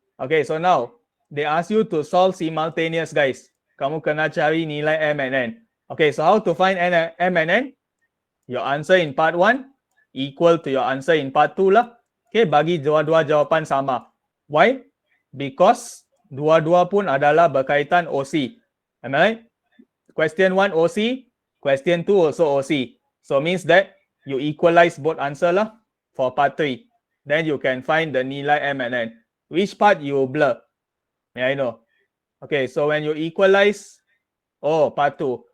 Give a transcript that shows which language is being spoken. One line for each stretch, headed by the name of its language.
English: Okay, so now they ask you to solve simultaneous guys.
Malay: Kamu kena cari nilai M and N.
English: Okay, so how to find M and N? Your answer in part 1 equal to your answer in part 2 lah.
Malay: Okay, bagi dua-dua jawapan sama.
English: Why?
Malay: Because dua-dua pun adalah berkaitan OC.
English: Am I right? Question 1 OC, question 2 also OC. So means that you equalize both answer lah for part 3. Then you can find the nilai M and N. Which part you blur? May I know? Okay, so when you equalize, part 2.